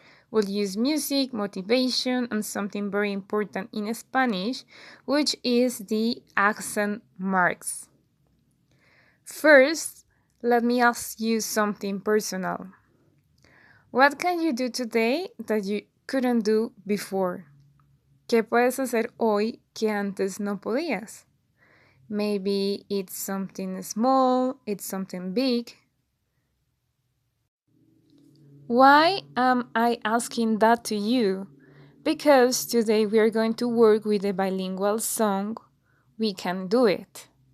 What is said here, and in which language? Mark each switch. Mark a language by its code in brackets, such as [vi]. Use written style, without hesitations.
[en] We'll use music, motivation, and something very important in Spanish, which is the accent marks. First, let me ask you something personal. What can you do today that you couldn't do before? [es] ¿Qué puedes hacer hoy que antes no podías? [en] Maybe it's something small, it's something big. Why am I asking that to you? Because today we are going to work with the bilingual song We Can Do It.